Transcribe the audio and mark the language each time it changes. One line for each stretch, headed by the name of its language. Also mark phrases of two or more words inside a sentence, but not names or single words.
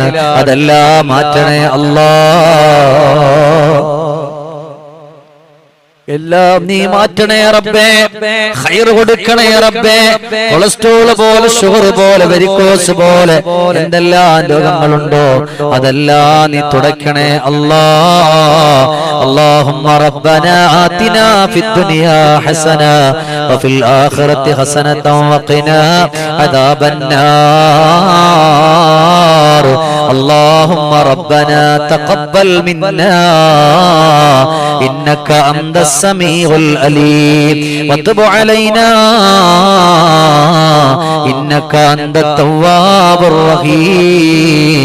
Malayalam: അതെല്ലാം മാറ്റണേ അല്ലാ. എല്ലാം നീ മാറ്റണേ റബ്ബേ. ഖൈർ കൊടുക്കണേ റബ്ബേ. കൊളസ്ട്രോൾ പോലെ, ഷുഗർ പോലെ, വെരിക്കോസ് പോലെ എന്തെല്ലാം രോഗങ്ങളുണ്ടോ അതെല്ലാം നീ തുടയ്ക്കണേ അല്ലാ.
Arabic: اللهم ربنا آتنا في الدنيا حسنة وفي الآخرة حسنة وقنا عذاب النار. اللهم ربنا تقبل منا إنك أنت السميع العليم وتب علينا إنك أنت التواب الرحيم.